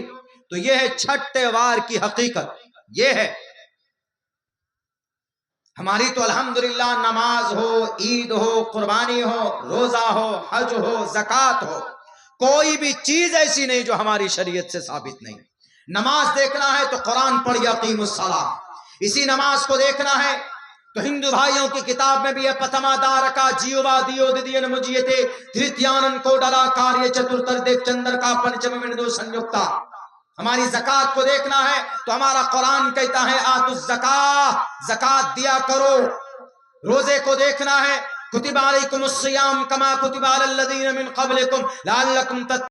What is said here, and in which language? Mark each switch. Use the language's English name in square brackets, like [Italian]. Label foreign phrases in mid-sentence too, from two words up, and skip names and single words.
[Urdu] تو یہ ہے چھٹ تہوار کی حقیقت، یہ ہے ہماری تو الحمدللہ نماز ہو، عید ہو، قربانی ہو، روزہ ہو، حج ہو، زکوٰۃ ہو، کوئی بھی چیز ایسی نہیں جو ہماری شریعت سے ثابت نہیں۔ نماز دیکھنا ہے تو قرآن پڑھ [Arabic] یقیم الصلاۃ، [Urdu] اسی نماز کو دیکھنا ہے تو ہندو بھائیوں کی کتاب میں بھی ہے پتما دارکا جیوا دیو دیدین مجیتے دھرتیانن کو ڈلا کاریہ چتر دیکھ چندر کا پنچم مندو سنیکتا۔ ہماری زکوٰۃ کو دیکھنا ہے تو ہمارا قرآن کہتا ہے [Arabic] آتوا الزکاۃ، [Urdu] زکوٰۃ دیا کرو۔ روزے کو دیکھنا ہے [Arabic] کتب علیکم الصیام کما کتب علی الذین من قبلکم لعلکم تتقون۔